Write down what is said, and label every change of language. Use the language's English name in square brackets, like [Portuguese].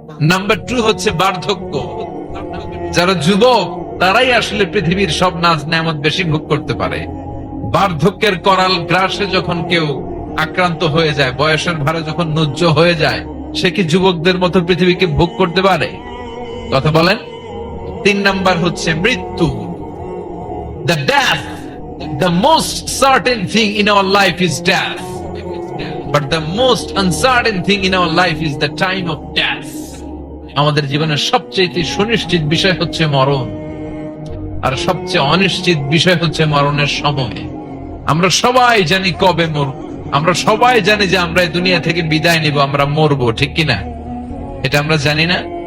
[Bangla] Number 2 হচ্ছে বার্ধক্য। যারা যুবক তারাই আসলে পৃথিবীর সব নাজ নেয়ামত বেশি ভোগ করতে পারে। বার্ধক্যের করাল গ্রাসে যখন কেউ আক্রান্ত হয়ে যায়, বয়সের ভারে যখন নুজ্জ হয়ে যায়, সে কি যুবকদের মতো পৃথিবীকে ভোগ করতে পারে? কথা বলেন। 3 নাম্বার হচ্ছে মৃত্যু। [English] The death, the most certain thing in our life is death, but the most uncertain thing in our life is the time of death. [Bangla] আমাদের জীবনের সবচেয়ে সুনিশ্চিত বিষয় হচ্ছে মরণ, আর সবচেয়ে অনিশ্চিত বিষয় হচ্ছে মরণের সময়। আমরা সবাই জানি কবে মরব, আমরা সবাই জানি যে আমরা এই দুনিয়া থেকে বিদায় নিব, আমরা মরবো, ঠিক কিনা? এটা আমরা জানি না?